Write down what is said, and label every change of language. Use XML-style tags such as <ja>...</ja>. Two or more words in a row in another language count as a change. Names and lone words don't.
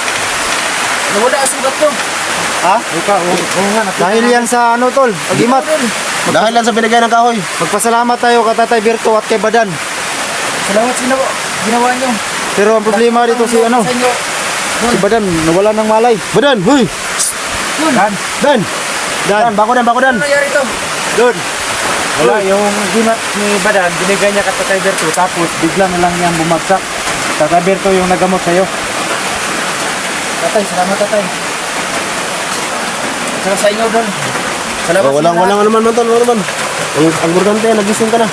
<tl>Nawala ang sugat ko. Ha? Oo nga. Dahil yan sa ano tol, agimat. Dahil lang sa binigay ng kahoy. Magpasalamat tayo kay Tatay Berto at kay Badan. Salamat sa ginawa nyo. Pero ang problema dito si ano, Sa inyo. si Badan nawala ng malay. Badan, huy! Dan. Dan! Dan, Bako dan, bako dan! Ano nangyari to? doon. Wala, yung gimat ni Badan, binigay niya kay Tatay Berto, tapos bigla na lang niyang bumagsak. Tatay Berto yung nagamot sa'yo. Tatay, salamat tatay. Salamat sa inyo doon. Salamat Oh, walang ano naman man tol, wala naman. Ang importante, nagising ka na.</tl>